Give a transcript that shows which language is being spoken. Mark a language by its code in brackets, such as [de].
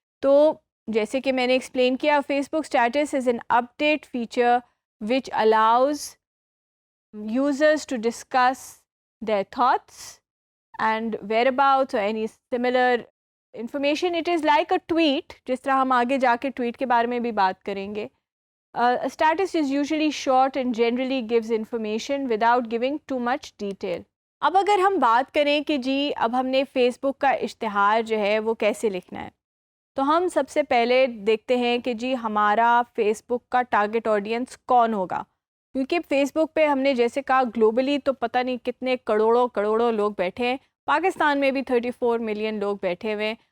[ur] تو جیسے کہ میں نے ایکسپلین کیا، [en] Facebook status is an update feature which allows users to discuss their thoughts and whereabouts or any similar information. It is like a tweet، [ur] جس طرح ہم آگے جا کے ٹویٹ کے بارے میں بھی بات کریں گے. [en] A status is usually short and generally gives information without giving too much detail. [ur] اب اگر ہم بات کریں کہ جی اب ہم نے فیس بک کا اشتہار جو ہے وہ کیسے لکھنا ہے، تو ہم سب سے پہلے دیکھتے ہیں کہ جی ہمارا فیس بک کا ٹارگٹ آڈینس کون ہوگا. کیونکہ فیس بک پہ ہم نے جیسے کہا گلوبلی تو پتہ نہیں کتنے کروڑوں لوگ بیٹھے ہیں، پاکستان میں بھی 34 ملین لوگ بیٹھے ہوئے ہیں.